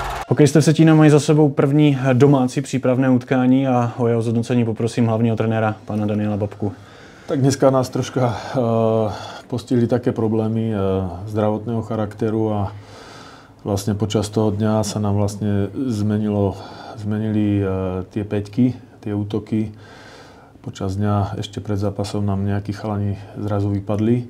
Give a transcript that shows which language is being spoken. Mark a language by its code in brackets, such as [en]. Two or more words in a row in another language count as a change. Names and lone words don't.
[cs] Hokejisté v Vsetína mají za sebou první domácí přípravné utkání a o jeho zhodnocení poprosím hlavního trenéra, pana Daniela Babku. [sk] Tak dneska nás troška postihli také problémy zdravotného charakteru a vlastne počas toho dňa sa nám vlastne zmenili tie päťky, tie útoky. Počas dňa ešte pred zápasom nám nejakí chalani zrazu vypadli.